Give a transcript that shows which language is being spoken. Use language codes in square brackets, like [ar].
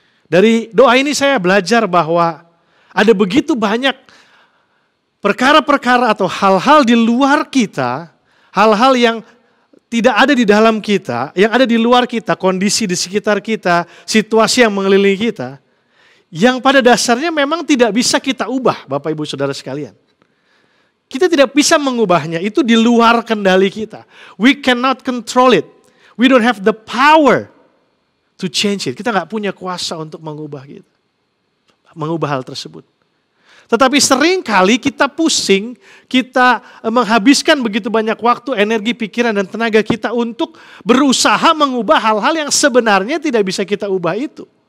[id] Dari doa ini saya belajar bahwa ada begitu banyak perkara-perkara atau hal-hal di luar kita, hal-hal yang tidak ada di dalam kita, yang ada di luar kita, kondisi di sekitar kita, situasi yang mengelilingi kita, yang pada dasarnya memang tidak bisa kita ubah, Bapak Ibu Saudara sekalian. Kita tidak bisa mengubahnya, itu di luar kendali kita. [en] We cannot control it. We don't have the power to change it. [id] Kita nggak punya kuasa untuk mengubah hal tersebut. Tetapi seringkali kita pusing, kita menghabiskan begitu banyak waktu, energi, pikiran, dan tenaga kita untuk berusaha mengubah hal-hal yang sebenarnya tidak bisa kita ubah itu.